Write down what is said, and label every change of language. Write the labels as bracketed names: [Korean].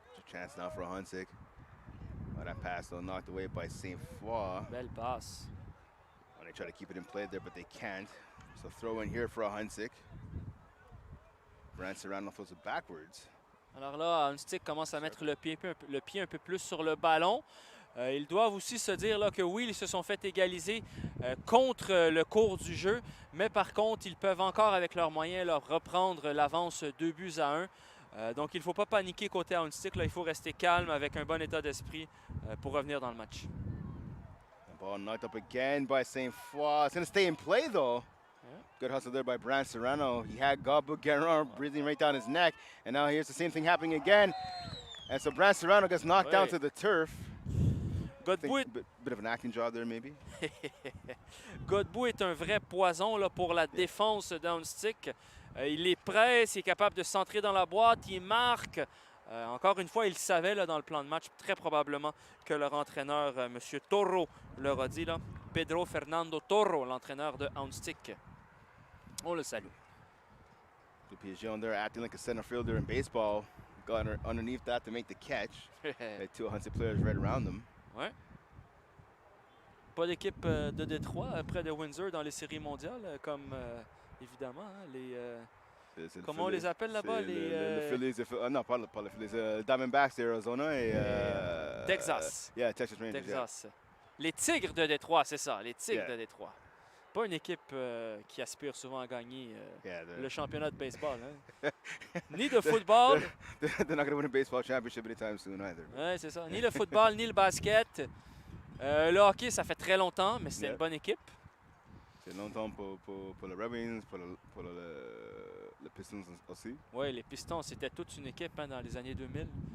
[English] Chance now for Ahuntsic. Oh, that pass though knocked away by Sainte Foy. [French] Belle passe. [English] Oh, they try to keep it in play there, but they can't. So throw in here for Ahuntsic. Brant Serrano throws it backwards. [French] Alors là, Ahuntsic commence à mettre le pied un peu plus sur le ballon. Ils doivent aussi se dire là, que oui, ils se sont fait égaliser contre le cours du jeu, mais par contre, ils peuvent encore, avec leurs moyens, leur reprendre l'avance 2-1. Donc, il ne faut pas paniquer côté Ahuntsic. Il faut rester calme avec un bon état d'esprit pour revenir dans le match. [English] Ball knocked up again by Sainte. It's going to stay in play, though. Good hustle there by Brand Serrano. He had Gabu Guerin breathing right down his neck. And now here's the same thing happening again. And so Brand Serrano gets knocked down to the turf. Godbout bit of an acting job there, maybe. [French] Godbout est un vrai poison là, pour la défense d'Ahuntsic. Il les presse, il est capable de centrer dans la boîte, il marque. Encore une fois, il savait là, dans le plan de match, très probablement, que leur entraîneur, M. Toro, leur a dit. Là, Pedro Fernando Toro, l'entraîneur de Ahuntsic. On le salue. [English] The PSG on there acting like a center fielder in baseball. Got underneath that to make the catch. Had two Ahuntsic players right around them. [French] Ouais. Pas d'équipe de Détroit près de Windsor dans les séries mondiales, comme évidemment les... comment on les appelle là-bas? Les Phillies, non, pas les Phillies, Diamondbacks d'Arizona et... Texas. [English] Yeah, Texas Rangers. [French] Texas. Les Tigres de Détroit, c'est ça, les Tigres de Détroit. Pas une équipe qui aspire souvent à gagner le championnat de baseball. Hein? Ni de football. [English] They're not going to win a baseball championship anytime soon either. [French] Ouais, c'est ça. Ni le football, ni le basket. Le hockey, ça fait très longtemps, mais c'était une bonne équipe. C'est longtemps pour les Rebels, pour les Pistons aussi. Oui, les Pistons, c'était toute une équipe hein, dans les années 2000.